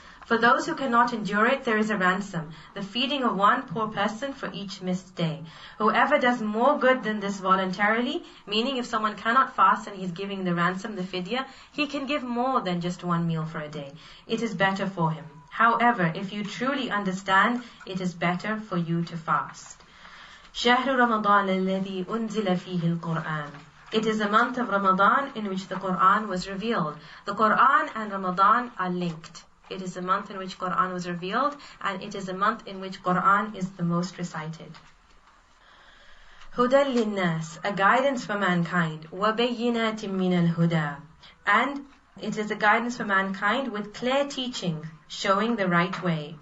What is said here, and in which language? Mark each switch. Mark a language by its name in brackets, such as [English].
[English] For those who cannot endure it, there is a ransom, the feeding of one poor person for each missed day. Whoever does more good than this voluntarily, meaning if someone cannot fast and he's giving the ransom, the fidya, he can give more than just one meal for a day. It is better for him. However, if you truly understand, it is better for you to fast. [Arabic] شهر رمضان الذي أنزل فيه القرآن. [English] It is a month of Ramadan in which the Quran was revealed. The Quran and Ramadan are linked. It is a month in which Quran was revealed, and it is a month in which Quran is the most recited. [Arabic] هُدًى لِلنَّاسِ, [English] a guidance for mankind. [Arabic] وَبَيِّنَاتٍ مِّنَ الْهُدَى, [English] and it is a guidance for mankind with clear teaching, showing the right way.